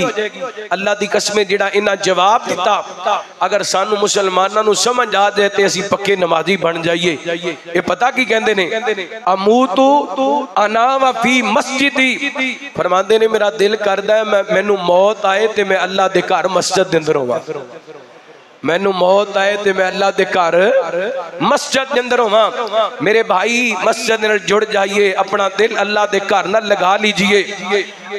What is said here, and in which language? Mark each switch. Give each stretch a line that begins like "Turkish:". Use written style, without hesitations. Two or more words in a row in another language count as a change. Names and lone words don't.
Punjabi: ਅੱਲਾਹ ਦੀ ਕਸਮ ਜਿਹੜਾ ਇਨ੍ਹਾਂ ਜਵਾਬ ਦਿੱਤਾ, ਅਗਰ ਸਾਨੂੰ ਮੁਸਲਮਾਨਾਂ ਨੂੰ ਸਮਝ ਆ ਜਾਏ ਤੇ ਅਸੀਂ ਪੱਕੇ ਨਮਾਜ਼ੀ ਬਣ ਜਾਈਏ। ਯੇ ਪਤਾ ਕੀ ਕਹਿੰਦੇ ਨੇ,
Arabic: أموت أنا وفي مسجدي,
Punjabi: ਫ਼ਰਮਾਂਦੇ ਨੇ ਮੇਰਾ ਦਿਲ ਕਰਦਾ ਹੈ ਮੈਨੂੰ ਮੌਤ ਆਏ ਤੇ ਮੈਂ ਅੱਲਾਹ ਦੇ ਘਰ ਮਸਜਿਦ ਦੇ ਅੰਦਰ ਹੋਵਾਂ, ਮੈਨੂੰ ਮੌਤ ਆਏ ਤੇ ਮੈਂ ਅੱਲਾਹ ਦੇ ਘਰ ਮਸਜਿਦ ਕੇ ਅੰਦਰ ਹੋਵਾਂ। ਮੇਰੇ ਭਾਈ ਮਸਜਿਦ ਨਾਲ ਜੁੜ ਜਾਈਏ, ਅਪਣਾ ਦਿਲ ਅੱਲਾਹ ਦੇ ਘਰ ਨਾਲ ਲਗਾ ਲੀਜੀਏ।